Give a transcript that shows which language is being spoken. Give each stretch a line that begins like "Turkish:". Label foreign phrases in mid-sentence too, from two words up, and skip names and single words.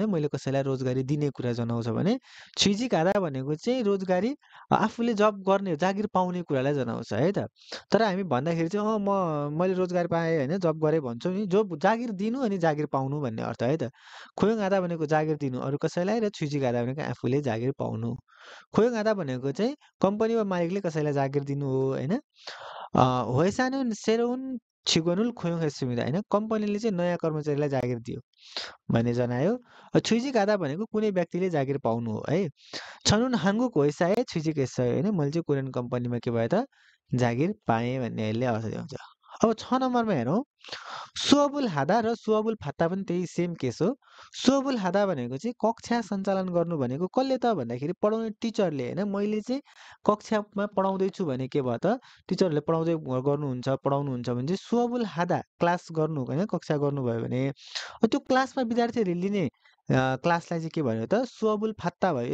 Nepali: मैले कसैलाई रोजगारी दिने कुरा जनाउँछ भने
Korean: 취직 하다
Nepali: भनेको चाहिँ रोजगारी आफूले जब गर्ने जागिर पाउने कुरालाई जनाउँछ है त। तर हामी भन्दाखेरि चाहिँ मैले रोजगार पाएँ होइन जब गरेँ भन्छौँ नि जो जागिर दिनु अनि जागिर पाउनु भन्ने अर्थ है त।
Korean: 고용 하다
Nepali: भनेको जागिर दिनु अरू कसैलाई र
Korean: 취직 하다
Nepali: भनेको आफूले जागिर पाउनु।
Korean: 고용 하다
Nepali: भनेको चाहिँ कम्पनी वा मालिकले कसैलाई जागिर दिनु हो होइन।
Korean: 회사는 새로운 직원을 고용했습니다.
Nepali: होइन कम्पनीले चाहिँ नयाँ कर्मचारीलाई जागिर दियो भन्ने जनायो। 취직하다 भनेको कुनै व्यक्तिले जागिर पाउनु हो है।
Korean: 저는 한국 회사에 취직했어요.
Nepali: होइन मैले चाहिँ कोरियन कम्पनीमा के भयो त जागिर पाएँ भन्ने यसले अर्थ देखाउँछ। अब 6 नम्बरमा हेरौँ
Korean: 수업을 하다
Nepali: र
Korean: 수업을 받다
Nepali: पनि त्यही
English: same case
Nepali: हो।
Korean: 수업을 하다
Nepali: भनेको चाहिँ कक्षा सञ्चालन गर्नु भनेको कसले त भन्दाखेरि पढाउने टिचरले होइन। मैले चाहिँ कक्षामा पढाउँदैछु भने के भयो त टिचरले पढाउँदै गर्नुहुन्छ पढाउनुहुन्छ भने चाहिँ
Korean: 수업을 하다
Nepali: क्लास गर्नु होइन कक्षा गर्नुभयो भने त्यो क्लासमा विद्यार्थीहरूले लिने क्लासलाई चाहिँ के भन्यो त
Korean: 수업을 받다
Nepali: भयो।